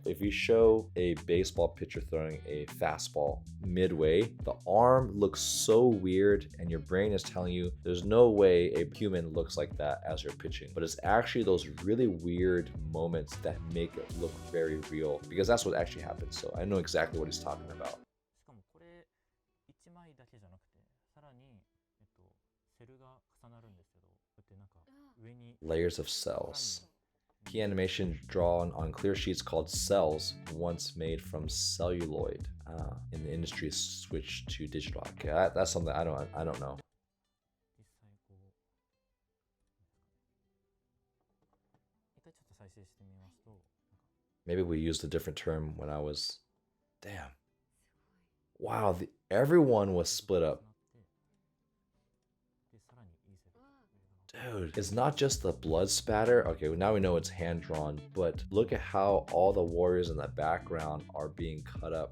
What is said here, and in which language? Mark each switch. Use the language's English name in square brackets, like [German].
[English] If you show a baseball pitcher throwing a fastball midway, the arm looks so weird, and your brain is telling you there's no way a human looks like that as you're pitching. But it's actually those really weird moments that make it look very real, because that's what actually happens. So I know exactly what he's talking about. [Japanese] しかもこれ1枚だけじゃなくてさらにセルが重なるんですけど、こうやってなんか上に [English] Layers of cells. Key animation drawn on clear sheets called cells, once made from celluloid. In the industry, switched to digital. Okay, that's something I don't know. [Japanese] 実際こう一回ちょっと再生してみますと、 [English] Maybe we used a different term when I was... Damn. Wow, everyone was split up. [Japanese] でさらにいいセル [English] Dude, it's not just the blood spatter. Okay, well, now we know it's hand drawn, but look at how all the warriors in the background are being cut up.